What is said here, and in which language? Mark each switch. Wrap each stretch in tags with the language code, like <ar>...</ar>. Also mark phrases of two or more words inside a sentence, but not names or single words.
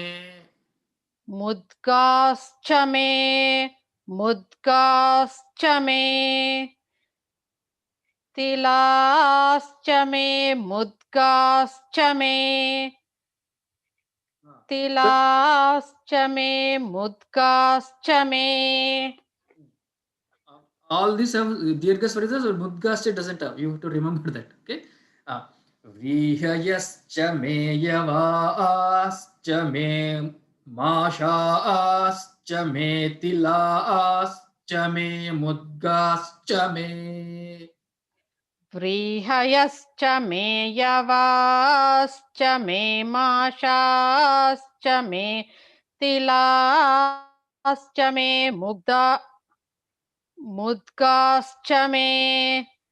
<sa>मुद्गाश्च मे. मुद्गाश्च मे. तिलाश्च मे मुद्गाश्च मे. तिलाश्च मे मुद्गाश्च मे.</sa> <en>All these have dirghasvaras or mudgascha doesn't have. You have to remember that. Okay.</en> <sa>व्रीहयश्च मे यवाश्च मे माषाश्च मे तिलाश्च मे मुद्गाश्च मे. व्रीहयश्च मे यवाश्च मे माषाश्च मे तिलाश्च मे मुद्गाश्च मे.</sa>